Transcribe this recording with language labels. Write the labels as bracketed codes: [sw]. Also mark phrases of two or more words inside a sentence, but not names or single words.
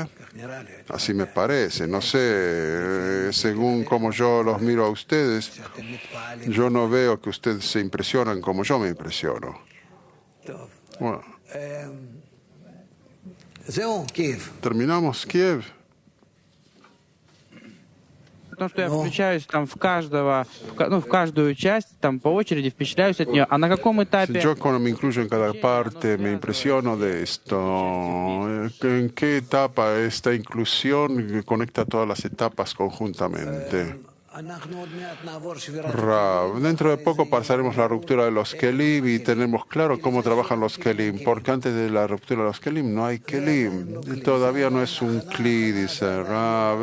[es] Así me parece. No sé, según como yo los miro a ustedes, yo no veo que ustedes se impresionan como yo me impresiono. Bueno, terminamos Kiev. [ru] Потому что я включаюсь там в каждую часть, там по очереди впечатляюсь от нее. А на каком этапе? [es] Yo cuando me incluyo en cada parte me impresiono de esto. ¿En qué etapa esta inclusión conecta todas las etapas conjuntamente? Rav, dentro de poco pasaremos la ruptura de los kelim y tenemos claro cómo trabajan los kelim, porque antes de la ruptura de los kelim no hay kelim, todavía no es un kli, dice Rav.